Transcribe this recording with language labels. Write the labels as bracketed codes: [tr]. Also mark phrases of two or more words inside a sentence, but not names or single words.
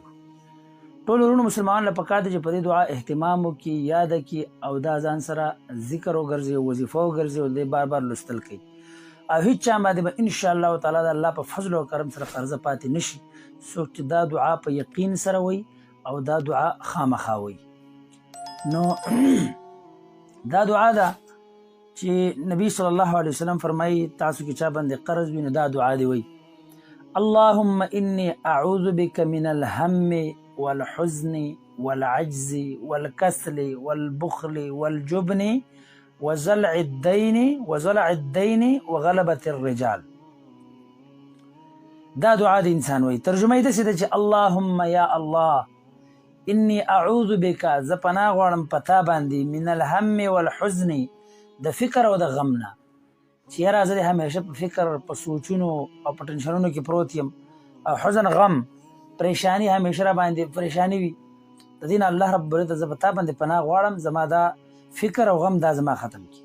[ps] ټولو ورونو مسلمانانو له پکار دی چې په دې دعا اهتمام وکړي، یاده کړي او دا ځان سره ذکر وګرځي او وظیفه وګرځي او دې بار بار لوستل کوي او هیڅ چا باندې به [ar] انشاءالله تعالی [ps] د الله په فضل او کرم سره قرضه پاتې نشي. څوک چې دا دعا په یقین سره وایي او دا دعا خامخا وایي. نو دا دعا ده چې نبی [ar] صلی الله علیه وسلم [ps] فرمایي تاسو کې چا باندې قرض وي نو دا دعا دی وایي: [ar] اللهم انی اعوذ بک من الهم والحزن والعجز والكسل والبخل والجبن وزلع الدين وغلبة الرجال. [ps] دا دعا د انسان وایي. ترجمه یې داسې ده چې اللهم یا الله [ar] انی اعوذ بک، [ps] زه پناه غواړم په تا باندې، [ar] من الهم والحزن، [ps] د فکر او د غم نه، چې یاره زه همیشه په فکر، په سوچونو او په ټنشنونو کې پروت یم، او حزن غم پریشانی همیشه را باندې پریشانی وي. د دې نه [ar] الله رب العزت [ps] زه په تا باندې پناه غواړم، زما دا فکر او غم دا زما ختم کړي.